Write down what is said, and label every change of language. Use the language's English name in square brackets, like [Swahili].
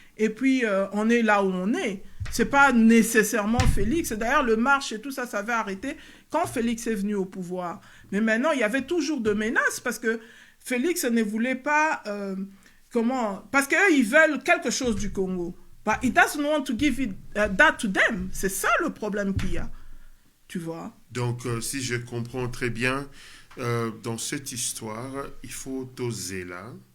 [French] Et puis, on est là où on est. C'est pas nécessairement Félix. D'ailleurs, le marche et tout ça, ça avait arrêté quand Félix est venu au pouvoir. Mais maintenant, il y avait toujours de menaces parce que Félix ne voulait pas... parce qu'eux, ils veulent quelque chose du Congo. [English] But he doesn't want to give that to them. [French] C'est ça le problème qu'il y a. Tu vois? Donc, si je comprends très bien, dans cette histoire, il faut oser là.